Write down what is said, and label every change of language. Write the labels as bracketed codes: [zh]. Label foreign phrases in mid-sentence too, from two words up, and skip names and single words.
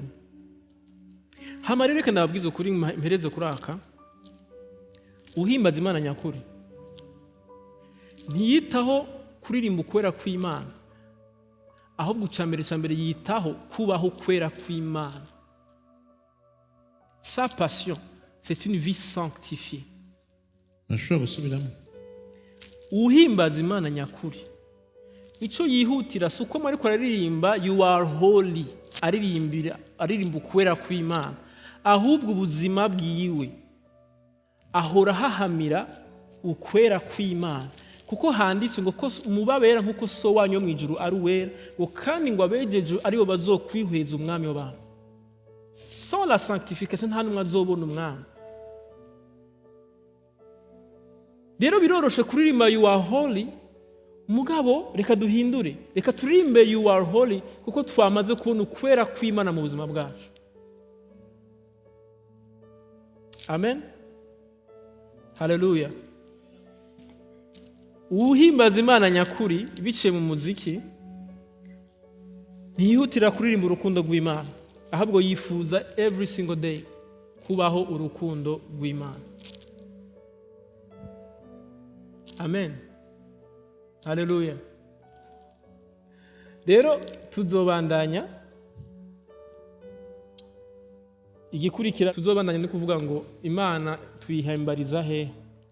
[rn] Hama rero reka ndababwiza ukuri mpereze kuraka. Uhimbaza Imana nyakuri ntiyitaho kuririmba ukwera kw'Imana, ahubwo cyambere yitaho kubaho kwera kw'Imana. [fr] Sa passion, c'est une vie sanctifiée. [rn] Nashobora gusubiramo. Uhimbaza Imana nyakuri ico yihutira suko mariko aririmba [en] you are holy, [rn] aririmba ukwera kw'Imana, ahubwo ubuzima bwiwe ahora hahamira ukwera kw'Imana, kuko handitse ngo ko umubabera nkuko so wanyu mu ijuru ari uwera, ngo kandi ngo abejeje aribo bazokwihweza umwami w'abantu. [fr] Sans la sanctification [rn] nta numwe azobona umwami. Rero biroroshe kuririmba [en] you are holy, [rn] mugabo reka duhindure, reka turirimbe [en] you are holy [rn] kuko twamaze kubona ukwera kw'Imana mu buzima bwacu. Amen. Hallelujah. Uhimbaza Imana nyakuri biciye mu muziki ntiyihutira kuririmba urukundo rw'Imana, ahubwo yifuza [en] every single day [rn] kubaho urukundo rw'Imana. Amen. Hallelujah. Rero tuzobandanya igikurikira, tuzobandanya no kuvuga ngo Imana tuyihimbariza he.